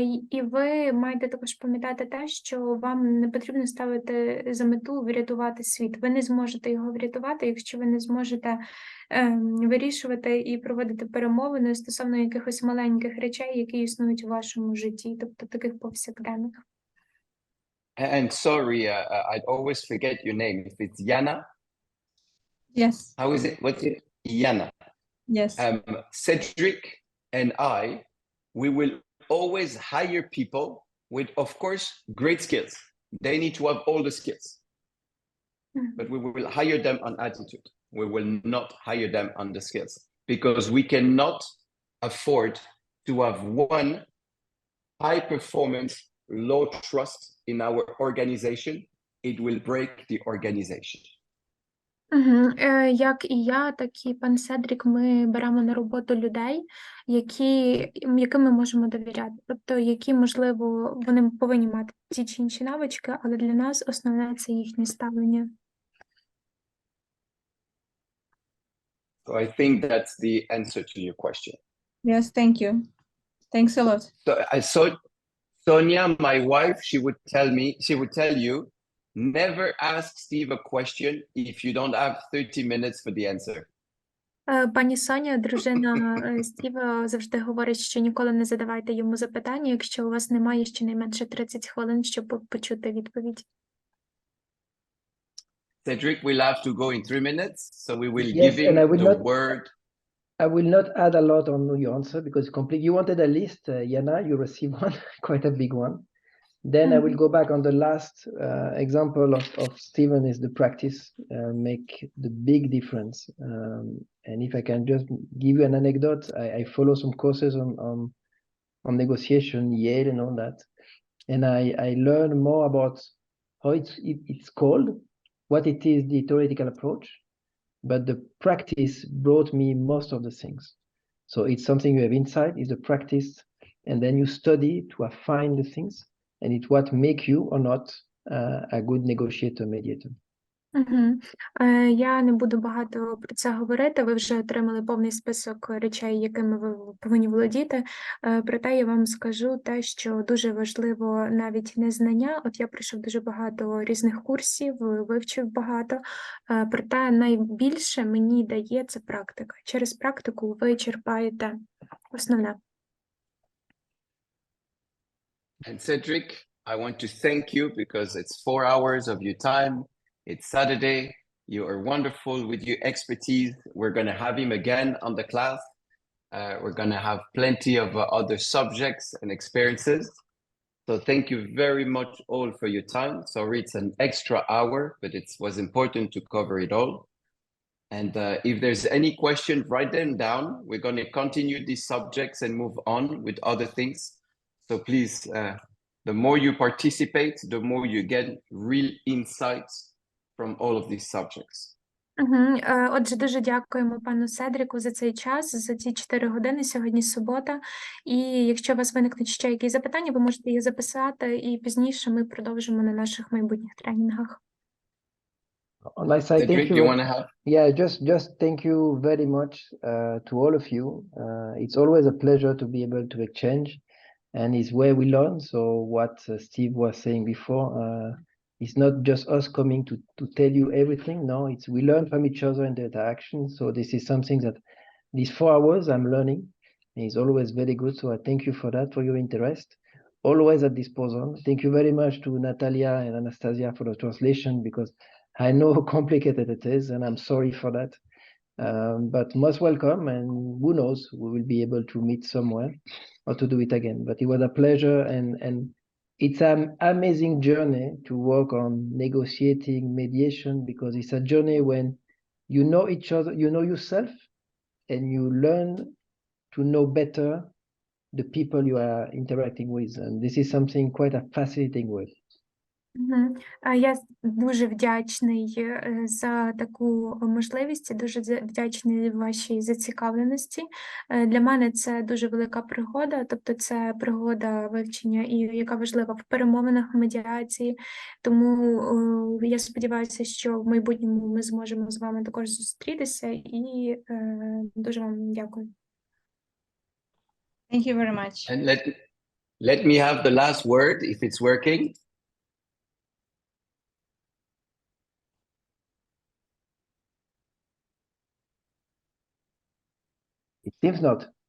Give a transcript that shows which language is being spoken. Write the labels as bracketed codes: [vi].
[uk] І ви маєте також пам'ятати те, що вам не потрібно ставити за мету врятувати світ. Ви не зможете його врятувати, якщо ви не зможете вирішувати і проводити перемовини стосовно якихось маленьких речей, які існують у вашому житті, тобто таких повсякденних. [en] And sorry, I'd always forget your name. If it's Yana? Yes. How is it? What's it? Yana. Yes. Cedric and we will always hire people with, of course, great skills. They need to have all the skills. But we will hire them on attitude. We will not hire them on the skills because we cannot afford to have one high performance, low trust in our organization. It will break the organization. [uk] Як і я, так і пан Седрік, ми беремо на роботу людей, яким ми можемо довіряти. Тобто, які, можливо, вони повинні мати ті чи інші навички, але для нас основне – це їхнє ставлення. [en] So I think that's the answer to your question. Yes, thank you. Thanks a lot. So I saw Sonia, my wife, she would tell you never ask Steve a question if you don't have 30 minutes for the answer. [uk] Пані Соня, дружина Стіва, завжди говорить, що ніколи не задавайте йому запитання, якщо у вас немає щонайменше 30 хвилин, щоб почути відповідь. [en] Cedric will have to go in 3 minutes, so we will Yes, give him and I will the not- word. I will not add a lot on your answer because complete. You wanted a list, Yana. You received one, quite a big one. Then I will go back on the last example of Stephen is the practice make the big difference. And if I can just give you an anecdote, I follow some courses on negotiation, Yale and all that, and I learn more about how it's called, what it is, the theoretical approach, but the practice brought me most of the things. So it's something you have inside, is the practice, and then you study to affine the things. And it's what make you or not a good negotiator, mediator. [uk] Я не буду багато про це говорити, ви вже отримали повний список речей, якими ви повинні володіти. Проте я вам скажу те, що дуже важливо навіть не знання. От я пройшов дуже багато різних курсів, вивчив багато, проте найбільше мені дає це практика. Через практику ви черпаєте основне. [en] And Cedric, I want to thank you because it's 4 hours of your time. It's Saturday. You are wonderful with your expertise. We're going to have him again on the class. We're going to have plenty of other subjects and experiences. So thank you very much all for your time. Sorry, it's an extra hour, but it was important to cover it all. And if there's any question, write them down. We're going to continue these subjects and move on with other things. So please, the more you participate, the more you get real insights from all of these subjects. [uk] Отже, дуже дякуємо пану Седрику за цей час, за ці 4 години, сьогодні субота. І якщо у вас виникнуть ще якісь запитання, ви можете їх записати, і пізніше ми продовжимо на наших майбутніх тренінгах. [en] On my side, Cedric, thank do you. you want to have? Yeah, just thank you very much to all of you. It's always a pleasure to be able to exchange, and it's where we learn. So what Steve was saying before, it's not just us coming to tell you everything. No, it's we learn from each other in the interaction. So this is something that these 4 hours I'm learning, and it's always very good. So I thank you for that, for your interest. Always at disposal. Thank you very much to Natalia and Anastasia for the translation, because I know how complicated it is, and I'm sorry for that. But most welcome, and who knows, we will be able to meet somewhere or to do it again. But it was a pleasure, and it's an amazing journey to work on negotiating mediation, because it's a journey when you know each other, you know yourself, and you learn to know better the people you are interacting with. And this is something quite a fascinating way. [uk] Я дуже вдячний за таку можливість, і дуже вдячний вашій зацікавленості. Для мене це дуже велика пригода, тобто це пригода вивчення, і яка важлива в перемовинах, в медіації. Тому я сподіваюся, що в майбутньому ми зможемо з вами також зустрітися, і дуже вам дякую. [en] Thank you very much. And let me have the last word if it's working. It seems not.